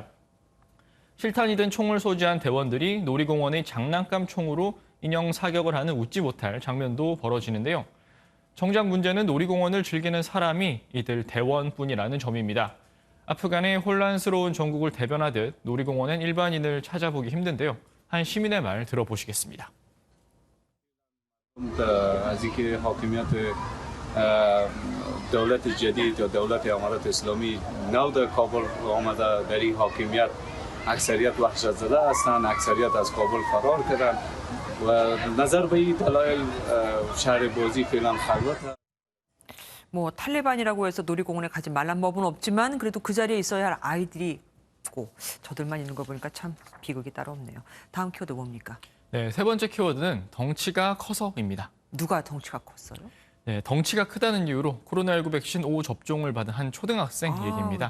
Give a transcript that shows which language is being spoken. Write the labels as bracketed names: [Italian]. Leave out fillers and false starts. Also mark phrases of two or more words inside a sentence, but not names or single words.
[Korean] 실탄이 든 총을 소지한 대원들이 놀이공원의 장난감 총으로 인형 사격을 하는 웃지 못할 장면도 벌어지는데요. 정작 문제는 놀이공원을 즐기는 사람이 이들 대원뿐이라는 점입니다. 아프간의 혼란스러운 전국을 대변하듯 놀이공원엔 일반인을 찾아보기 힘든데요. 한 시민의 말 들어보시겠습니다. [Persian] دولت جدید یا دولت امارات اسلامی نو در کابل آمده در این حاکمیت اکثریت وحشت زده هستند، اکثریت از کابل فرار کردند و نظر به این دلایل شهر بازی فعلا خلوت. [Korean] 탈레반이라고 해서 놀이공원에 가지 말란 법은 없지만 그래도 그 자리에 있어야 할 아이들이 있고 저들만 있는 거 보니까 참 비극이 따로 없네요. 다음 키워드 뭡니까? 네, 세 번째 키워드는 덩치가 커서입니다. 누가 덩치가 컸어요? 네, 덩치가 크다는 이유로 코로나19 백신 5 접종을 받은 한 초등학생 얘기입니다.